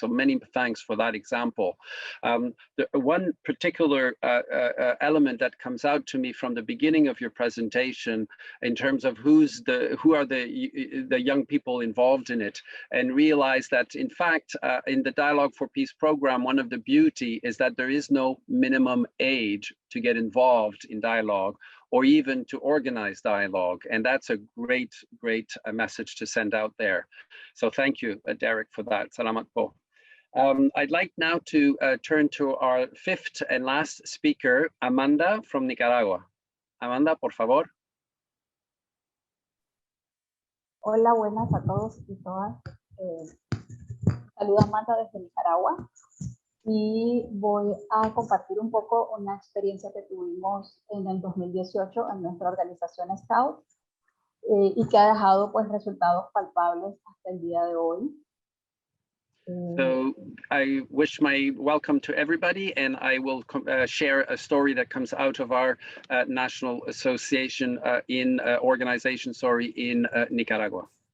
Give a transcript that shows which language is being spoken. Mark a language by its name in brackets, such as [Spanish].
[English] So many thanks for that example. The one particular element that comes out to me from the beginning of your presentation in terms of who are the young people involved in it, and realize that in fact in the Dialogue for Peace program, one of the beauty is that there is no minimum age to get involved in dialogue or even to organize dialogue. And that's a great message to send out there. So thank you, Derek, for that. [Filipino] Salamat po. [English] I'd like now to turn to our fifth and last speaker, Amanda from Nicaragua. [Spanish] Amanda, por favor. Hola, buenas a todos y todas. Saluda Amanda desde Nicaragua y voy a compartir un poco una experiencia que tuvimos en el 2018 en nuestra organización Scout. y que ha dejado pues resultados palpables hasta el día de hoy. [English] So I wish my welcome to everybody, and I will share a story that comes out of our national association organization, in Nicaragua.